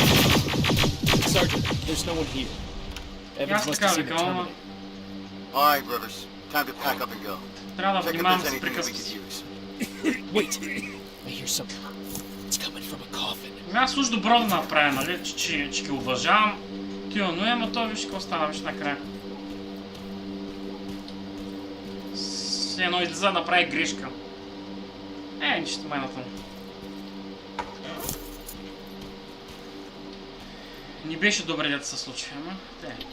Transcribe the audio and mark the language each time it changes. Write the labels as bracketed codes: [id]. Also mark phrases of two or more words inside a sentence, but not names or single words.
[en] Sergeant, there's no one here. Evans must have seen the Terminator. All right, Rivers. Time to pack up and go. [bg] Трябва да [en] Check if [bg] внимавам [en] there's [bg] с [en] anything that we [bg] приказки. [en] could use. Wait! I hear something. It's coming from a coffin. [bg] Аз уж добро да направя, нали, че ги уважавам. Тио, но ама той виж какво стана, виж накрая. Все едно излиза да направи грешка. Нищо майната. Не беше добре да се случи, ама те.